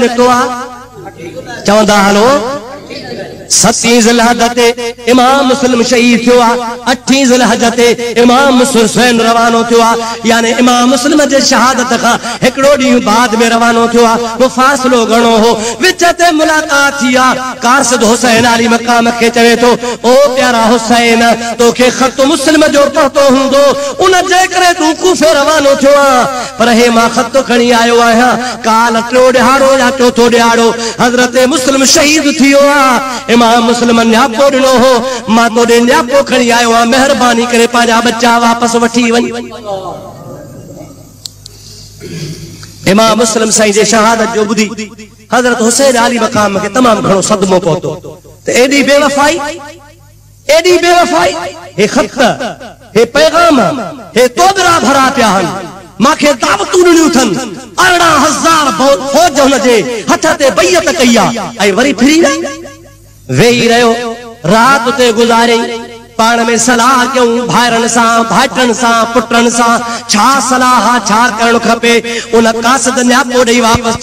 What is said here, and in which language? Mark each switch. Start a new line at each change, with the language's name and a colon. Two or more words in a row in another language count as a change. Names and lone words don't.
Sindhi: निकितो आ चवंदा हलो 7 ज़िलहज ते इमाम मुस्लिम शहीद थियो आ 8 ज़िलहज ते इमाम हुसैन रवानो थियो आ यानी इमाम मुस्लिम जे शहादत खां हिकड़ो ॾींहुं बाद में रवानो थियो आ वो फासलो घणो हो विच ते मुलाकात थी आ कासिद हुसैन अली मकाम के चवे तो ओ प्यारा हुसैन तोखे खत मुस्लिम जो पढ़तो हुंदो उन जे करे तू कूफे रवानो थियो आ पर हे मां खत खणी आयो आहियां काल टियों ॾिहाड़ो या चौथो ॾिहाड़ो हज़रत मुस्लिम शहीद थियो आ इमाम मुस्लिम न्यापो ॾिनो हो मां तोॾे न्यापो खणी आयो आहियां मेहरबानी करे पंहिंजा बच्चा वापस वठी वञ। इमाम मुस्लिम साईं जे शहादत जो ॿुधी हज़रत हुसैन अली मकाम के तमाम घणो सदमो पहुतो त एडी बेवफाई हे खत हे पैगाम हे तोबरा भरा पिया हन माखे दावतूं ॾिनियूं अथनि 18,000 फौज हुन जे हथ ते बैयत कई आहे ऐं वरी फिरी वेही रहियो रात ते गुज़ारी पाण में सलाह कयूं भाइरनि सां भाइटनि सां पुटनि सां छा सलाह छा करणु खपे उन कासिद न्यापो ॾेई वापसि